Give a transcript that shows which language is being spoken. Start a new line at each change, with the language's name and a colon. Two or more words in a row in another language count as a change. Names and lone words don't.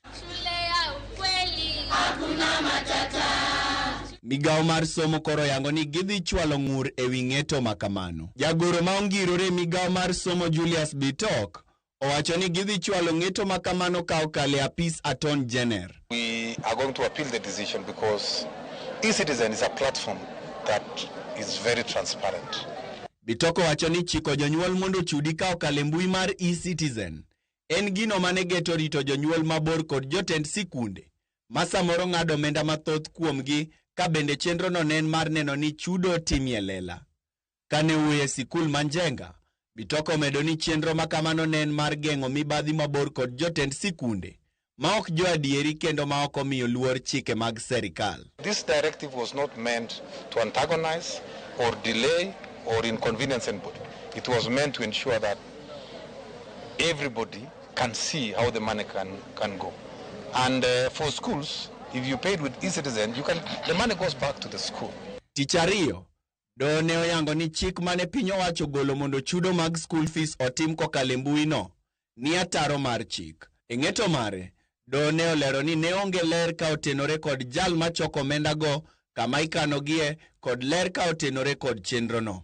Luo (Kenya and Tanzania): Migawo mar somo koro yango ni gidhi chwalo ng'ur ewi ng'eto makamano. Jagoro ma ongirore migawo mar somo Julius Bitok owacho ni gidhi chwalo ng'eto makamano ka okale apis Attorney General.
English: We are going to appeal the decision because e-citizen is a platform that is very transparent.
Luo (Kenya and Tanzania): Bitok owacho ni chiko jonyuol mondo chudi ka okale mbui mar e-citizen en gino mane geto rito jonyuol mabor kod jotend sikunde ma samoro ng'ado omenda mathoth kuomgi ka bende chenro no nen mar neno ni chudo timie lela. Kane wuoye sikul Manjenga, Bitok omedo ni chenro makamano nen mar geng'o mibadhi mabor kod jotend sikunde ma ok jo adieri kendo ma ok omiyo luor chike mag Sirkal.
English: This directive was not meant to antagonize or delay or inconvenience anybody. It was meant to ensure that everybody can see how the money can go. And for schools, if you paid with e-citizen, the money goes back to the school.
Luo (Kenya and Tanzania): Tich ariyo, doho ne oyango ni chik mane piny owacho golo mondo chudo mag school fees otim kokalo mbui no ni ataro mar chik. E ng'eto mare, doho ne olero ni ne onge ler ka otenore kod jal machoko omenda go, kama ikanogie kod ler ka otenore kod chenro no.